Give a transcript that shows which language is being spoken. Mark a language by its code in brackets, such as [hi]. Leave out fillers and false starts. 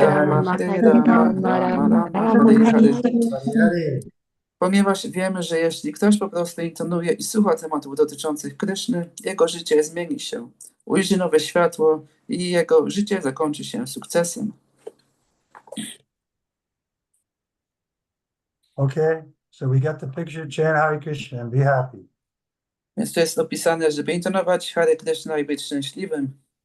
[sa] Rama, Hare Rama, Rama Rama, Hare Hare. Hare. [pl] Ponieważ wiemy, że jeśli ktoś po prostu intonuje i słucha tematów dotyczących Kryszny, jego życie zmieni się, ujrzy nowe światło i jego życie zakończy się sukcesem. [en] Okay, so we got the picture, chant Hare Krishna and be happy. [pl] Więc to jest opisane, żeby intonować Hare Krishna i być szczęśliwym.